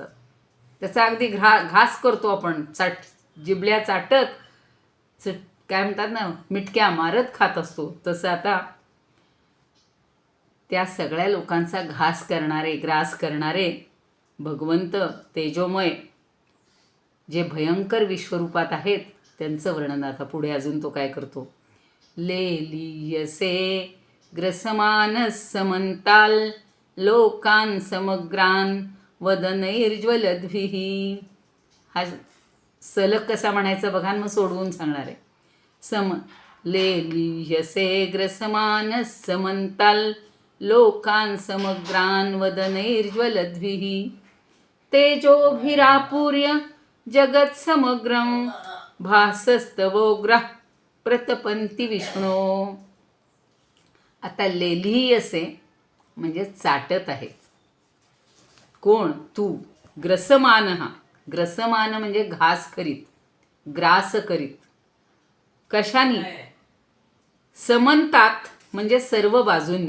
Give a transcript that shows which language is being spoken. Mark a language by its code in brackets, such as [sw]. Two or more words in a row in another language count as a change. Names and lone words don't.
[mr] त्याचा अगदी घास करतो आपण, जिबल्या चाटत काय म्हणतात ना, मिटक्या मारत खात असतो. तसं आता त्या सगळ्या लोकांचा घास करणारे, ग्रास करणारे भगवंत तेजोमय जे भयंकर विश्वरूपात आहेत त्यांचं वर्णन आता पुढे अजून तो काय करतो. [sa] लेलियसे ग्रसमान समंताल लोकान समग्रान वदनैर्ज्वलद्भिः. [mr] हा सलग कसा म्हणायचा बघा, मग सोडवून सांगणार आहे. [sa] लेलियसे ग्रसमान समंताल लोकान समग्रान वदनैर्ज्वलद्भिः तेजोभिरापूर्य जगत समग्रम भासस्तवोग्रह प्रतपंती विष्णू. [mr] आता लेलियसे म्हणजे चाटत आहेत. कोण? तू. ग्रसमान. हा ग्रसमान म्हणजे घास करीत, ग्रास करीत. कशानी? समंतात म्हणजे सर्व बाजूंनी.